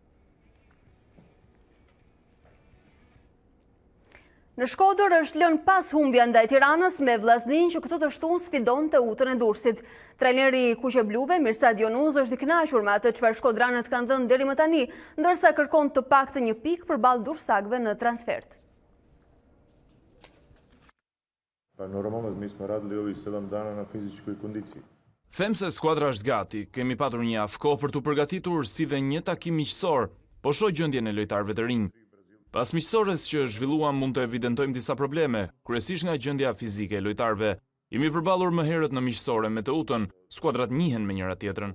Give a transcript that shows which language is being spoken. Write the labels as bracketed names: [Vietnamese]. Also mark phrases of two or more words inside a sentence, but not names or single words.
[Albanian] Në Shkodër është lënë pas humbja ndaj Tiranës me vllaznin që këtë të shtunë sfidonte Utën e Durrësit. Trajneri kuqebluve Mirsad Jonuz është i kënaqur me atë çfarë shkodranët kanë dhënë deri më tani, ndërsa kërkon të paktën një pikë përballë dursakëve në transfert. [Serbian] Normalno mi smo radili ovih 7 dana na fizičkoj kondiciji. [Albanian] Them se skuadra është gati, kemi patur një javë kohë për të përgatitur si dhe një takim miqësor, po shoh gjendjen e lojtarëve të rinj. Pas miqësores që zhvilluam mund të evidentojmë disa probleme, kryesisht nga gjendja fizike e lojtarëve. Jemi përballur më herët në miqësore me të Utën, skuadrat njihen me njëra tjetrën.